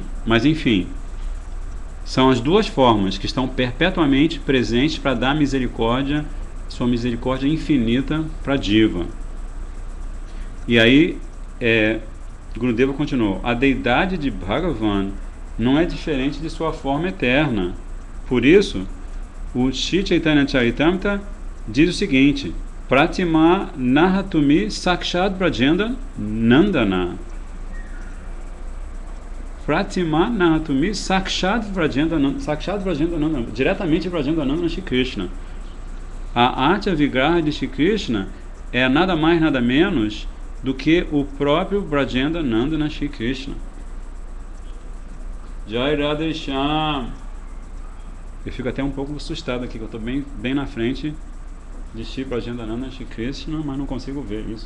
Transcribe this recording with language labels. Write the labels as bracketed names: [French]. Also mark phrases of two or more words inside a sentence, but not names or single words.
[Portuguese] Mas enfim, são as duas formas que estão perpetuamente presentes para dar misericórdia, sua misericórdia infinita para Diva. E aí Gurudeva continuou: a deidade de Bhagavan não é diferente de sua forma eterna. Por isso, o Shri Chaitanya Charitamrita diz o seguinte: [Sanskrit] Pratima Nahatumi Sakshat Brajendra Nandana. Pratima Nahatumi Sakshat Brajendra Nandana. [Portuguese] Diretamente Brajendra Nandana Shri Krishna. A [Sanskrit] Artya Vigraha [Portuguese] de Shri Krishna é nada mais, nada menos do que o próprio Brajendra Nandana Shri Krishna. [Sanskrit] Jai Radha Shyam. [Portuguese] Eu fico até um pouco assustado aqui, que eu estou bem na frente de Shri Brajendra Nandana Shri Krishna, mas não consigo ver isso.